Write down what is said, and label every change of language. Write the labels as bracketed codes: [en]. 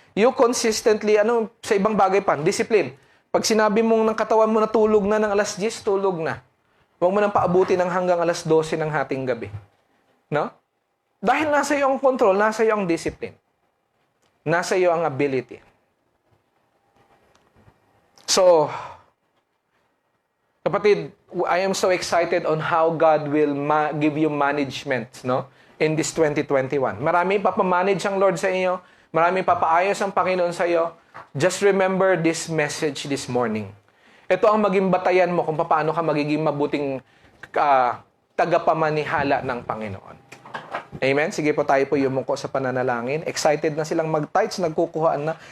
[en] You consistently, [tl] sa ibang bagay pa, discipline. Pag sinabi mong ng katawan mo na tulog na ng alas 10, tulog na. Huwag mo nang paabuti ng hanggang alas 12 ng hating gabi. No? Dahil nasa iyo ang control, nasa iyo ang discipline. Nasa iyo ang ability. [en] So, kapatid, I am so excited on how God will give you management, no? In this 2021. [tl] Marami papamanage ang Lord sa iyo. Marami papaayos ang Panginoon sa iyo. [en] Just remember this message this morning. [tl] Ito ang maging batayan mo kung paano ka magiging mabuting tagapamanihala ng Panginoon. Amen? Sige po, tayo po yumuko sa pananalangin. Excited na silang mag-tights, nagkukuhaan na.